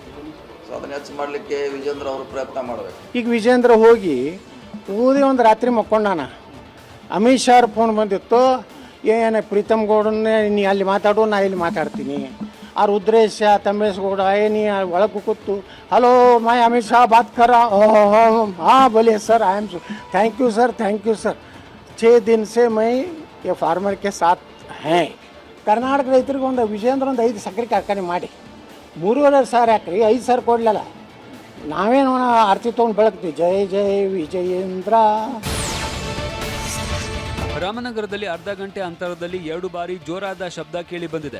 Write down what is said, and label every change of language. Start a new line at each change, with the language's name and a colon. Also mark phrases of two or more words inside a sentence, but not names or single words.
Kannada: ಸೊ ಅದನ್ನ ಹೆಚ್ಚು ಮಾಡಲಿಕ್ಕೆ ವಿಜೇಂದ್ರ ಅವರು ಪ್ರಯತ್ನ ಮಾಡಬೇಕು. ಈಗ ವಿಜೇಂದ್ರ ಹೋಗಿ ಊದಿ ಒಂದು ರಾತ್ರಿ ಮಕ್ಕೊಂಡಾನ. ಅಮಿತ್ ಶಾ ಫೋನ್ ಬಂದಿತ್ತು, ಏನು ಪ್ರೀತಮ್ ಗೌಡನ್ನೇ ನೀ ಅಲ್ಲಿ ಮಾತಾಡು, ನಾ ಇಲ್ಲಿ ಮಾತಾಡ್ತೀನಿ. ಆ ರುದ್ರೇಶ ತಮ್ಮೇಶ್ ಗೌಡ ನೀ ಒಳಗೆ ಕೂತು, ಹಲೋ
Hindi: मैं अमित शाह बात कर. हाँ बोलिए सर,
English: I am thank you sir
Hindi: 6 दिन से मैं ये फार्मर के साथ हैं.
Kannada: ಕರ್ನಾಟಕ ರೈತರಿಗೆ ಒಂದು ವಿಜೇಂದ್ರ ಒಂದು 5 ಸಕ್ಕರೆ ಕಾರ್ಖಾನೆ ಮಾಡಿ 3,500 ಎಕರೆ 5 ಸಾವಿರ ಕೊಡಲಿಲ್ಲ. ನಾವೇನು ಆರ್ತಿ ತೊಗೊಂಡು ಬೆಳಗ್ತೀವಿ. ಜೈ ಜೈ ವಿಜಯೇಂದ್ರ. ರಾಮನಗರದಲ್ಲಿ ಅರ್ಧ ಗಂಟೆ ಅಂತರದಲ್ಲಿ 2 ಬಾರಿ ಜೋರಾದ ಶಬ್ದ ಕೇಳಿ ಬಂದಿದೆ.